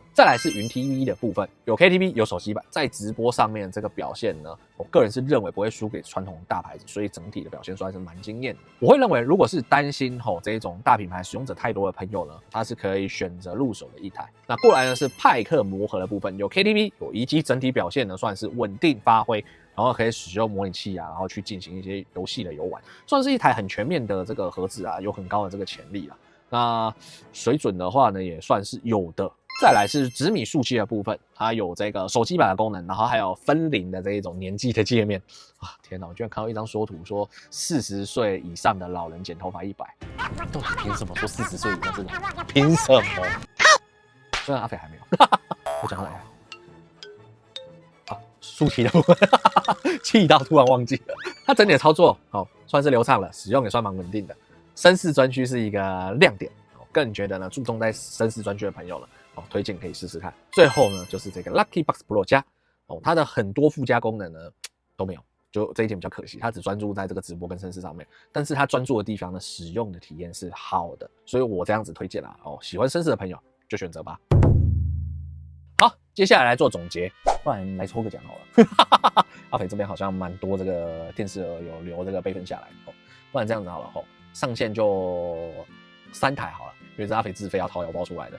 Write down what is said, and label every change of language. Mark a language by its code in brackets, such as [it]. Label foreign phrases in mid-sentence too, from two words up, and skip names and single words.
[zh] 再來是雲 TV 的部分，有 KTV 有手機版，在直播上面这個表現呢，我個人是認為不會輸給傳統大牌子，所以整體的表現算是蠻驚豔的。我會認為，如果是擔心這一種大品牌使用者太多的朋友呢，它是可以選擇入手的一台。那過來呢是派克魔盒的部分，有 KTV 有以及整體表現呢算是穩定發揮。然後可以使用模擬器啊，然後去進行一些遊戲的遊玩，算是一台很全面的这個盒子啊，有很高的這個潛力啊。那水準的話呢，也算是有的。再來是紫米樹漆的部分，它有這個手機版的功能，然後還有分齡的這一種年紀的界面啊！天哪，我居然看到一張說圖說40歲以上的老人剪頭髮100，到底憑什麼說40歲以上是老人？憑什麼？雖然阿肥還沒有，我講到哪裡？豎起的部分，氣到突然忘記了。它整體的操作算是流暢了，使用也算蠻穩定的。绅士專區是一個亮點，個人覺得呢，注重在紳士專區的朋友呢，推薦可以試試看。最後呢，就是這個 Lucky Box Pro 加它的很多附加功能呢都沒有，就這一點比較可惜。它只專注在這個直播跟紳士上面，但是它專注的地方呢，使用的體驗是好的，所以我這樣子推薦啦。喜歡紳士的朋友就選擇吧。好，接下來做總結，不然來抽個獎好了。阿肥這邊好像蠻多這個電視盒有留這個備份下來，不然這樣子好了，上線就3台好了，因為是阿肥自費要掏腰包出來的。